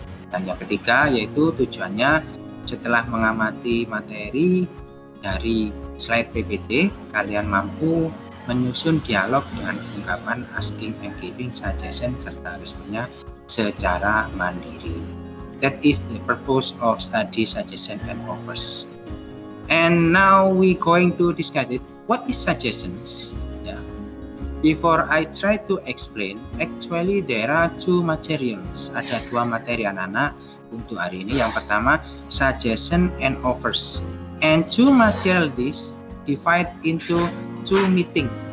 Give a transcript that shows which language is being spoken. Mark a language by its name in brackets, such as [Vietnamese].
[Indonesian] Dan yang ketiga yaitu tujuannya setelah mengamati materi dari slide PPT, kalian mampu menyusun dialog dengan ungkapan asking and giving suggestion serta responnya secara mandiri. [English] That is the purpose of study suggestion and offers. And now we going to discuss it. What is suggestions? Yeah. Before I try to explain, actually there are two materials. [Indonesian] Ada dua materi anak-anak untuk hari ini. Yang pertama, [English] suggestion and offers. And two material this divide into two meeting.